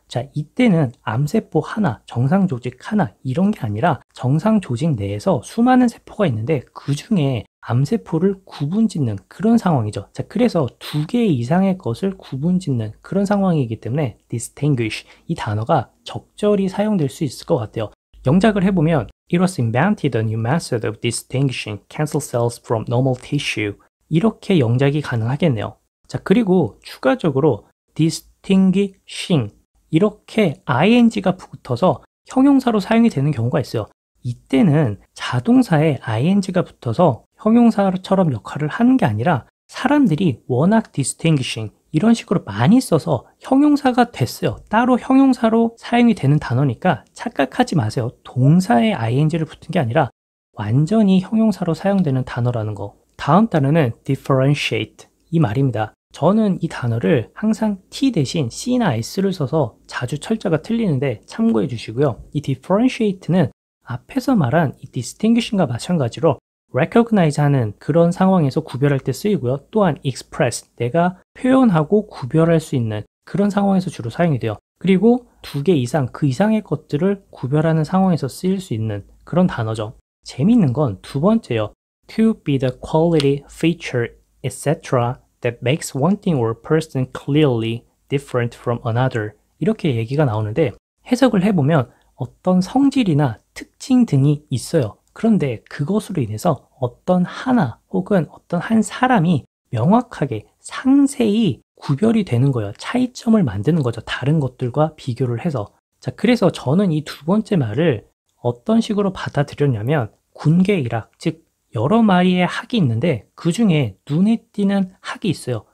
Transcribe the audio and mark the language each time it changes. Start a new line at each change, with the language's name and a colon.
Korean: 자, 이때는 암세포 하나, 정상 조직 하나 이런 게 아니라 정상 조직 내에서 수많은 세포가 있는데 그 중에 암세포를 구분짓는 그런 상황이죠. 자, 그래서 2개 이상의 것을 구분짓는 그런 상황이기 때문에 distinguish 이 단어가 적절히 사용될 수 있을 것 같아요. 영작을 해보면
English: It was invented a new method of distinguishing cancer cells from normal tissue.
Korean: 이렇게 영작이 가능하겠네요. 자, 그리고 추가적으로 distinguishing 이렇게 ing가 붙어서 형용사로 사용이 되는 경우가 있어요. 이때는 자동사에 ing가 붙어서 형용사처럼 역할을 하는 게 아니라 사람들이 워낙 distinguishing 이런 식으로 많이 써서 형용사가 됐어요. 따로 형용사로 사용이 되는 단어니까 착각하지 마세요. 동사에 ing를 붙은 게 아니라 완전히 형용사로 사용되는 단어라는 거. 다음 단어는 differentiate 이 말입니다. 저는 이 단어를 항상 T 대신 C나 S를 써서 자주 철자가 틀리는데 참고해 주시고요. 이 differentiate는 앞에서 말한 이 distinguishing과 마찬가지로 recognize 하는 그런 상황에서 구별할 때 쓰이고요. 또한 express, 내가 표현하고 구별할 수 있는 그런 상황에서 주로 사용이 돼요. 그리고 2개 이상, 그 이상의 것들을 구별하는 상황에서 쓰일 수 있는 그런 단어죠. 재미있는 건 두 번째요.
English: To be the quality, feature, etc. that makes one thing or person clearly different from another.
Korean: 이렇게 얘기가 나오는데 해석을 해보면 어떤 성질이나 특징 등이 있어요. 그런데 그것으로 인해서 어떤 하나 혹은 어떤 한 사람이 명확하게 상세히 구별이 되는 거예요. 차이점을 만드는 거죠. 다른 것들과 비교를 해서. 자, 그래서 저는 이 두 번째 말을 어떤 식으로 받아들였냐면 군계일학, 즉 여러 마리의 학이 있는데 그 중에 눈에 띄는 학이 있어요.